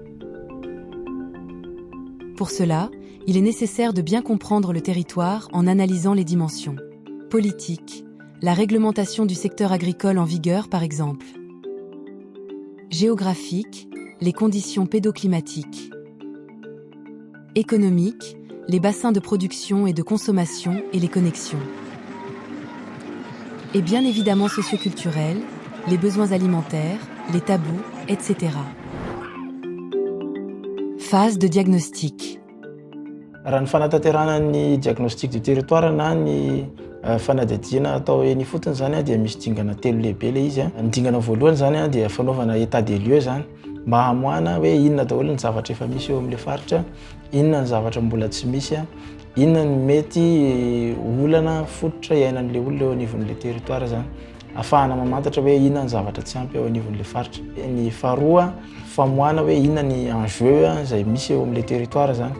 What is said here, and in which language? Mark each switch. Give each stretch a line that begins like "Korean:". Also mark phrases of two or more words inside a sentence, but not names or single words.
French: Pour cela, il est nécessaire de bien comprendre le territoire en analysant les dimensions politiques, la réglementation du secteur agricole en vigueur par exemple, géographique, les conditions pédoclimatiques, économiques, les bassins de production et de consommation et les connexions, et bien évidemment socioculturels, les besoins alimentaires, les tabous, etc. Phase de diagnostic.
Malagasy: Raha ny fanatanterahana ny
French: diagnostic du territoire
Malagasy: na ny fanadihadiana atao eny fotony zany dia misy dingana 3 lehibe le izy. Ny dingana voalohany zany dia fanaovana
French: état des lieux
Malagasy: zany mba hamoahana hoe inona daholo ny zavatra efa misy eo amin'le faritra, inona ny zavatra mbola tsy misy, inona ny mety olana fototra iainan'le olona eo anivon'le territoire zany. Afahana mamantatra hoe inona ny zavatra tsy ampy eo anivon'le faritra. Ny faharoa famoahana hoe inona ny enjeu izay misy eo amin'le territoire zany.